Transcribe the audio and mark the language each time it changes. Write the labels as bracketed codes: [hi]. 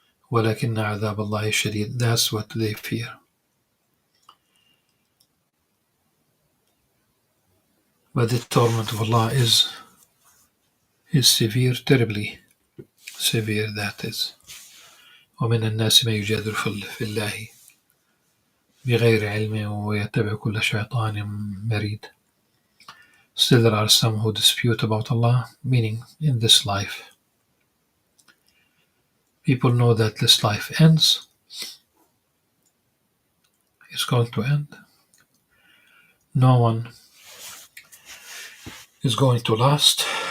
[ar] ولكن عذاب الله شديد. [en] That's what they fear. But the torment of Allah is severe, terribly severe, that is. [ar] ومن الناس ما يجادل في الله بغير علم ويتبع كل شيطان مريد. [en] Still there are some who dispute about Allah, meaning in this life. People know that this life ends. It's going to end. No one is going to last.